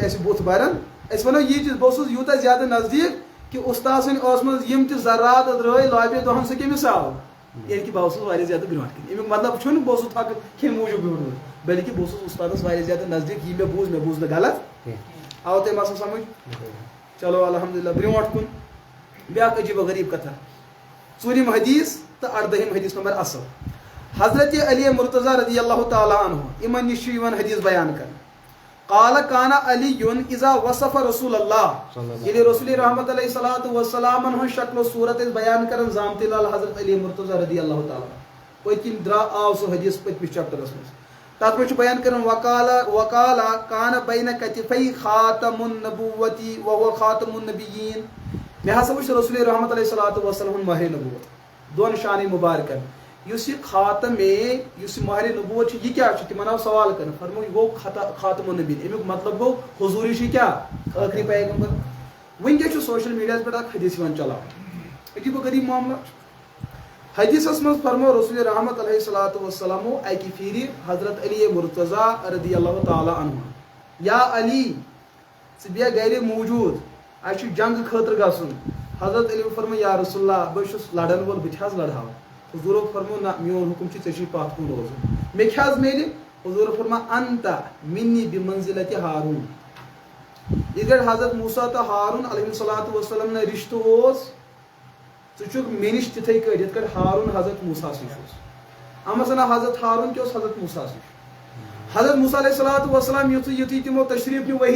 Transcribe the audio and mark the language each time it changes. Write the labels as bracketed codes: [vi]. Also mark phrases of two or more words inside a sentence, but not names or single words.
[ks] اَسہِ بُتھ بران أسۍ ونو یی چیٖز بہٕ اوسُس یوٗتاہ زیادٕ نزدیٖک کہِ اُستاد سٕنٛدِ ٲس منٛز یِم تہِ ذرات درٛٲے لابے دۄہن سُہ کٔمِس آو ییٚلہِ کہِ بہٕ اوسُس واریاہ زیادٕ برونٛٹھ کَنۍ اَمیُک مطلب چھُنہٕ بہٕ اوسُس تھۄکہٕ کھٮ۪نہٕ موٗجوٗب بیوٗٹھمُت بٔلکہِ بہٕ اوسُس اُستادس واریاہ زیادٕ نزدیٖک یہِ مےٚ بوٗز نہٕ غلط آو تۄہہِ مسلہٕ سمجھ چلو الحمدللہ برونٛٹھ کُن بیاکھ عجیٖب و غریٖب کتھا ژوٗرِم حدیٖث تہٕ 18 حدیٖث نمبر اصل حضرت علی مرتضیٰ [ar] رضی اللہ تعالیٰ [ks] عنہ یِمن نِش چھُ یِوان حدیٖث بیان کرنہٕ [ar] قال کان علی اذا وصف رسول اللہ [ks] ییٚلہِ رسول رحمت [ar] علیہ الصلوۃ [ks] والسلامن ہٕنٛز شکل و صوٗرت ٲسۍ بیان کران زامتٕے لال حضرت علی مرتضیٰ [ar] رضی اللہ تعالیٰ [ks] پٔتکِنۍ آو سُہ حدیٖث پٔتمِس چیپٹرس منٛز تات میں بیان کرن [ar] وقالا کان بین کتفی خاتم النبوتی وهو خاتم النبیین [ks] میں ہسا وچھ رسول رحمت [ar] علیہ الصلوۃ والسلام [ks] ماہر نبوت دون شان مبارکن اس یہ خاتم اس ماہر نبوت یہ کیا تمن آو سوال کرنا فرمو یہ گو [ar] خاتم النبیین [ks] امیک مطلب گو حضور یہ کیا آخری پیغمبر ونکس سوشل میڈیا پہ اخ حدیث چلاو عجیب و غریب معاملہ حدیثس من فرمو رسول رحمت [ar] علیہ الصلوۃ والسلام [ks] اکی پھیری حضرت علی مرتضیٰ [ar] رضی اللہ تعالی عنہ [ks] یا علی ژٕ بیٚہہ گھرِ موجود اَسہِ چھُ جنگ خٲطرٕ گژھُن حضرت علی فرمو [ar] یا رسول اللہ [ks] بہٕ چھُس لڑن وول بہٕ تہِ حظ لڑہاو حضورو فرمو نہ میون حکم چھُ ژےٚ چھُے پتھ کُن روزُن مےٚ کیٛاہ حظ میلہِ حضور فرما [ar] انت منی بمنزلتِ ہارون [ks] یِتھ کٲٹھۍ حضرت موسیٰ تہٕ ہارون [ar] علیہ الصلوۃ والسلام [ks] نہ رشتہٕ اوس ژٕ چھُکھ مےٚ نِش تِتھٕے کٲٹھۍ یِتھ کٲٹھۍ ہارون حضرت موسیٰ نِش اوس اما سنا حضرت ہارون کیٛاہ اوس حضرت موسیٰ نِش حضرت موسیٰ [ar] علیہ الصلوۃ والسلام [ks] یُتھُے تِمو تشریف نیوٗ وحی